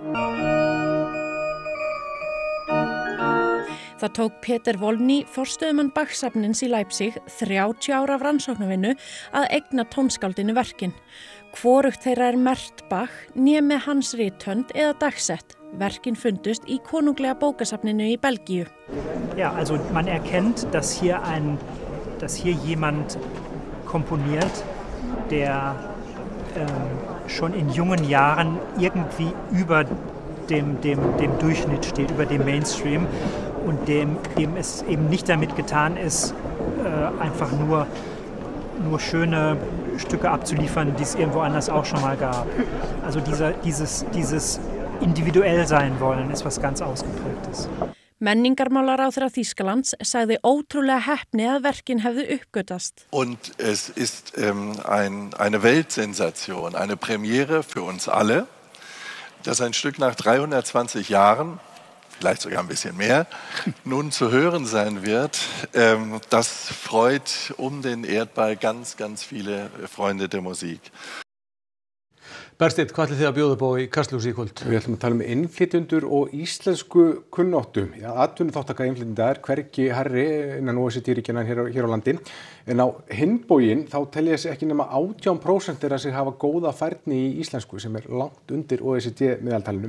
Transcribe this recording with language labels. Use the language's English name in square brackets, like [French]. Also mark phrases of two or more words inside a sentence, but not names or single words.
[Icelandic] Það tók Peter Volny, forstöðumann Bach-safnsins í Leipzig, 30 ára af rannsóknarvinnu að eigna tónskáldinu verkin. Hvorugt þeirra merkt Bach, né með hans rithönd eða dagsett. Verkin fundust í konunglega bókasafninu í Belgíu. [German] Ja, also man erkennt, dass hier jemand komponiert, der schon in jungen Jahren irgendwie über dem Durchschnitt steht, über dem Mainstream und dem es eben nicht damit getan ist, einfach nur schöne Stücke abzuliefern, die es irgendwo anders auch schon mal gab. Also dieses individuell sein wollen ist was ganz Ausgeprägtes. [Icelandic] Menningarmálaráðherra Þýskalands sagði ótrúlega heppni að verkin hefðu uppgötast. [German] Und es ist eine Weltsensation, eine Premiere für uns alle, dass ein Stück nach 320 Jahren, vielleicht sogar ein bisschen mehr, nun zu hören sein wird. Das freut den Erdball ganz, ganz viele Freunde der Musik. [Icelandic] Bergsteinn, hvað ætlið þið að bjóða upp á í Kastljósi í kvöld? Við ætlum að tala innflytjendur og íslensku kunnáttu. Atvinnuþátttaka innflytjenda er hvergi hærri innan OECD-ríkjanna hér á landi. En á hinn bóginn þá telja sig ekki nema 18% þeirra sig hafa góða færni í íslensku sem er langt undir OECD-meðaltalinu.